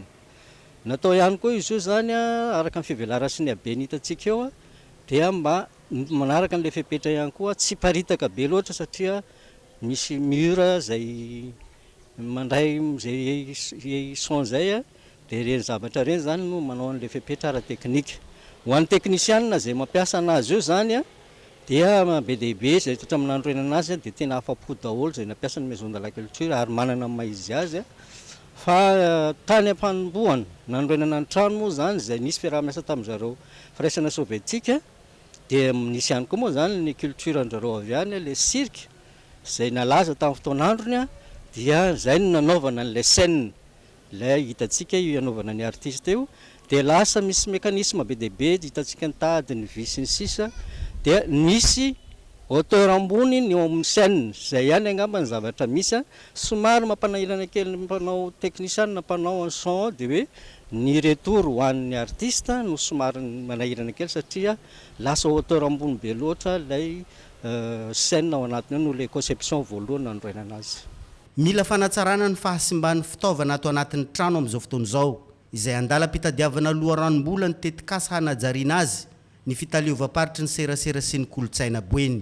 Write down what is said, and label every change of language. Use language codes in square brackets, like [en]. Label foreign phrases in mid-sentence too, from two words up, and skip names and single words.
[mg] Natao ihany koa izy io zany araka ny fivelara sy ny habeny hitantsika eo dia mba manaraka an'ilay fepetra ihany koa tsy paritaka be loatra satria misy mur zay mandray zay son zay dia reny zavatra reny zany no manao an'ilay fepetra ara-teknika. Ho an'ny teknisianina zay mampiasa anazy io zany dia be dehibe zay totra amin'ny nanorenana azy dia tena afa-po daholo zay nampiasa ny [fr] maison de la culture [mg] ary manana maha izy azy fa tany am-panombohana nanorenana ny trano moa zany zay nisy fiaraha-miasa tamin'izareo firaisana sovietika dia nisy ihany koa moa zany ny culture anjareo avy any ilay cirque zay nalaza tamin'ny fotoanandrony dia zay no nanaovana an'ilay scène ilay hitantsika io anaovana ny artiste io dia lasa misy mécanisme be dehibe hitantsika ny tady ny vy sy ny sisa dia nisy hauteur ambony ny eo amin'ny scène zay ihany angamba ny zavatra misy somary mampanahirana kely mpanao technicien na mpanao [fr] en son [mg] dia hoe ny retour ho an'ny artiste no somary manahirana kely satria lasa hauteur ambony be loatra ilay scène ao anatiny no ilay conception voalohany nanorenana azy. Mila fanatsarana ny fahasimban'ny fitaovana ato anatin'ny trano amin'izao fotoana izao izay andalam-pitadiavana loharanom-bola ny tetikasa hanajariana azy ny fitaleovam-paritry ny serasera sy ny kolotsaina boeny.